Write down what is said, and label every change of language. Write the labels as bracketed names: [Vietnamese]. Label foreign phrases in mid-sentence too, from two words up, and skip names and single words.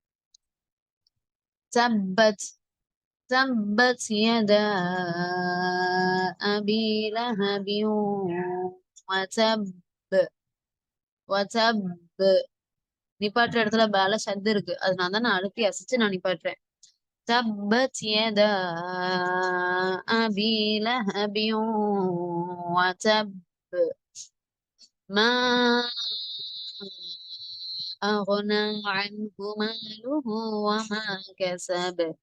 [Arabic] تبت يدا أبي لهب وتب. [Tamil] وتب நிப்பாட்டுற இடத்துல பேல சத்து இருக்கு, அதனால தான் நான் அழுத்தி அசைச்சு நான் நிப்பாட்டுறேன். [Arabic] تبت يدا أبي لهب وتب. ما أغنى عنه ماله وما كسب.